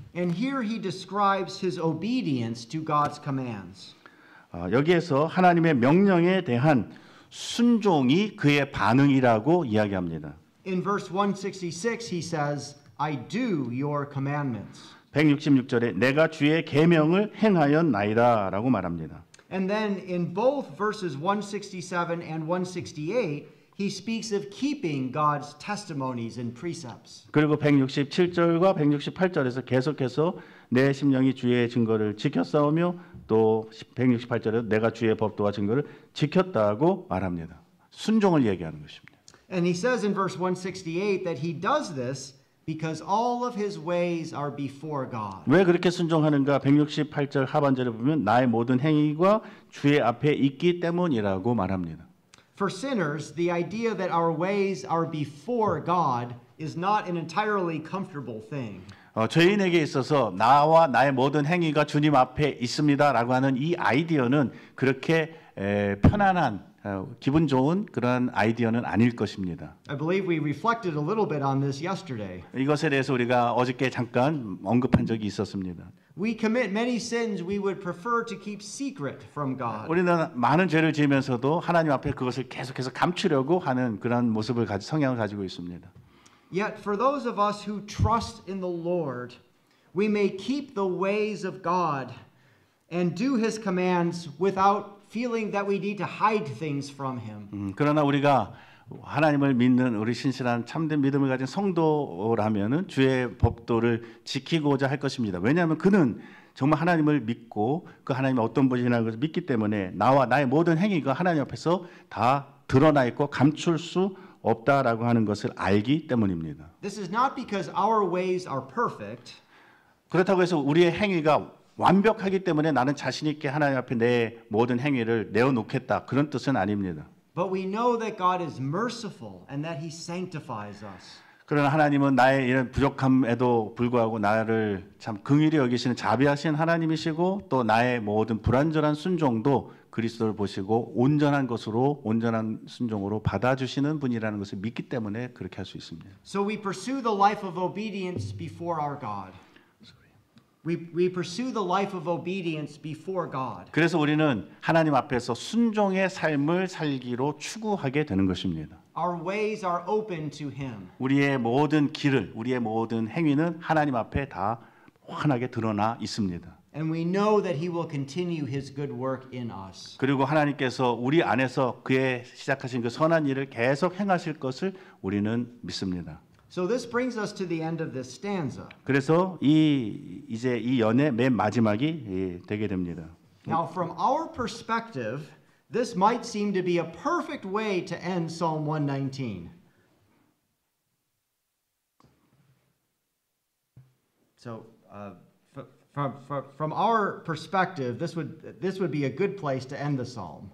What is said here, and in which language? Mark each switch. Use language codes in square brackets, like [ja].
[en] And here he describes his obedience to God's commands. [ko] 여기에서 하나님의 명령에 대한 순종이 그의 반응이라고 이야기합니다. [en] In verse 166 he says, I do your commandments. [ko] 166절에 내가 주의 계명을 행하였나이다라고 말합니다. [en] And then in both verses 167 and 168 he speaks of keeping God's testimonies and precepts. [ko] 그리고 167절과 168절에서 계속해서 내 심령이 주의 증거를 지켰사오며 또 168절에 내가 주의 법도와 증거를 지켰다고 말합니다. 순종을 얘기하는 것입니다. [en] And he says in verse 168 that he does this because all of his ways are before God. [ko] 왜 그렇게 순종하는가? 168절 하반절에 보면 나의 모든 행위가 주의 앞에 있기 때문이라고 말합니다. [en] For sinners, the idea that our ways are before God is not an entirely comfortable thing. [ko] 죄인에게 있어서 나와 나의 모든 행위가 주님 앞에 있습니다라고 하는 이 아이디어는 그렇게 편안한 기분 좋은 그런 아이디어는 아닐 것입니다. [en] I believe we reflected a little bit on this yesterday. [ko] 이것에 대해서 우리가 어저께 잠깐 언급한 적이 있었습니다. [en] We commit many sins we would prefer to keep secret from God. [ko] 우리는 많은 죄를 지으면서도 하나님 앞에 그것을 계속해서 감추려고 하는 그런 모습을 성향을 가지고 있습니다. [en] Yet for those of us who trust in the Lord, we may keep the ways of God and do his commands without feeling that we need to hide things from him. [ko] 그러나 우리가 하나님을 믿는 우리 신실한 참된 믿음을 가진 성도라면은 주의 법도를 지키고자 할 것입니다. 왜냐하면 그는 정말 하나님을 믿고 그 하나님이 어떤 분이라는 것을 믿기 때문에 나와 나의 모든 행위가 하나님 앞에서 다 드러나 있고 감출 수 없다라고 하는 것을 알기 때문입니다. [en] This is not because our ways are perfect. [ko] 그렇다고 해서 우리의 행위가 완벽하기 때문에 나는 자신 있게 하나님 앞에 내 모든 행위를 내어놓겠다 그런 뜻은 아닙니다. [en] But we know that God is merciful and that he sanctifies us. [ko] 그러나 하나님은 나의 이런 부족함에도 불구하고 나를 참 긍휼히 여기시는 자비하신 하나님이시고 또 나의 모든 불완전한 순종도 그리스도를 보시고 온전한 것으로 온전한 순종으로 받아주시는 분이라는 것을 믿기 때문에 그렇게 할 수 있습니다. [en] So we pursue the life of obedience before our God. We pursue the life of obedience before God. [ko] 그래서 우리는 하나님 앞에서 순종의 삶을 살기로 추구하게 되는 것입니다. [en] Our ways are open to him. [ko] 우리의 모든 길을, 우리의 모든 행위는 하나님 앞에 다 환하게 드러나 있습니다. [en] And we know that he will continue his good work in us. [ko] 그리고 하나님께서 우리 안에서 그의 시작하신 그 선한 일을 계속 행하실 것을 우리는 믿습니다. [en] So this brings us to the end of this stanza. [ko] 그래서 이제 이 연의 맨 마지막이 되게 됩니다. [en] Now from our perspective, this might seem to be a perfect way to end Psalm 119. So from our perspective, this would be a good place to end the psalm.